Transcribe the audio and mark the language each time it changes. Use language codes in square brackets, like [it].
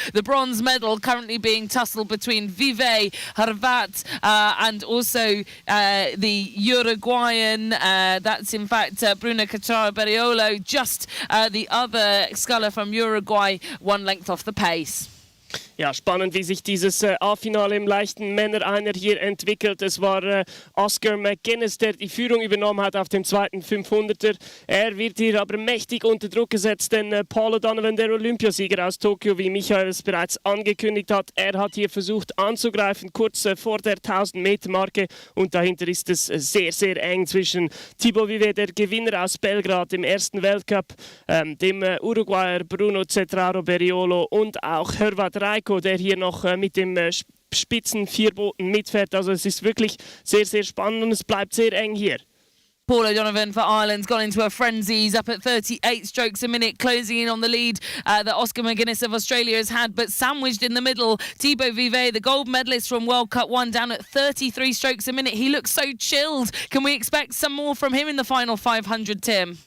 [en] The bronze medal currently being tussled between Vivet, Hrvat, and also the Uruguayan. That's in fact Bruno Catraro Beriolo, just the other sculler from Uruguay, 1 length off the pace. [de] Ja, spannend, wie sich dieses A-Finale im leichten Männer-Einer hier entwickelt. Es war Oscar McGuinness, der die Führung übernommen hat auf dem zweiten 500er. Er wird hier aber mächtig unter Druck gesetzt, denn Paul O'Donovan, der Olympiasieger aus Tokio, wie Michael es bereits angekündigt hat, er hat hier versucht anzugreifen, kurz vor der 1000-Meter-Marke. Und dahinter ist es sehr, sehr eng zwischen Thibaut Vivet, der Gewinner aus Belgrad im ersten Weltcup, dem Uruguayer Bruno Cedaro Beriolo und auch Hrvat Raiko, der hier noch mit dem Spitzen-Vierboten mitfährt. Also es ist wirklich sehr, sehr spannend und es bleibt sehr eng hier. [en] Paul O'Donovan for Ireland's gone into a frenzy. He's up at 38 strokes a minute, closing in on the lead that Oscar McGuinness of Australia has had, but sandwiched in the middle, Thibaut Vivet, the gold medalist from World Cup 1, down at 33 strokes a minute. He looks so chilled. Can we expect some more from him in the final 500, Tim?